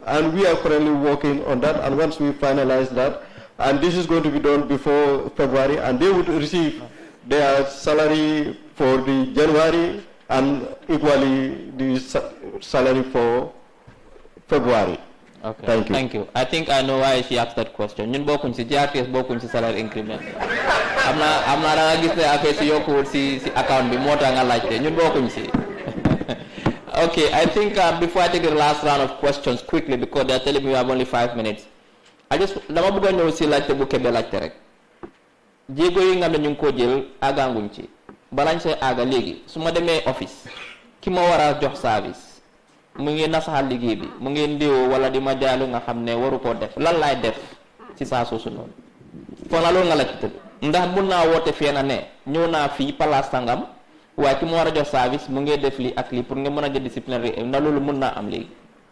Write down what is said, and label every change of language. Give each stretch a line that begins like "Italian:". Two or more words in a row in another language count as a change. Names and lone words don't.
English: And we are currently working on that, and once we finalize that, and this is going to be done before February, and they would receive their salary for the January and equally the salary for February. Okay. Thank you. Thank you. I think I know why she asked that question.
Wolof: Ñun bokkuñ ci JRTS bokkuñ ci
English: salary increment.
Wolof: am na da nga gis ne affaire si yokkuwul si account bi moo tax nga laajte ñun bokkuñ ci.
English: Okay, I think before I take the last round of questions quickly, because they're telling me we have only 5 minutes,
Wolof: dama bëgg a ñëw si laajte bu Kebe laajte rek. Jéego yi nga xam ne ñu ngi ko jël àggaanguñ ci balañ see àgga léegi su ma demee office ki ma war a jox service mu ngi nasaxal liggéey bi mu ngi ndiwoo wala di ma jaalu nga xam ne waru koo def lan laay def ci saa soosu noonu foog na loolu nga laajte ndax mun naa woote fii na ne ñëw naa fii palaas sangam waaye ki ma war a jox service mu ngi def lii ak lii pour nga mën a jël disciplinary ndax loolu mun naa am léegi.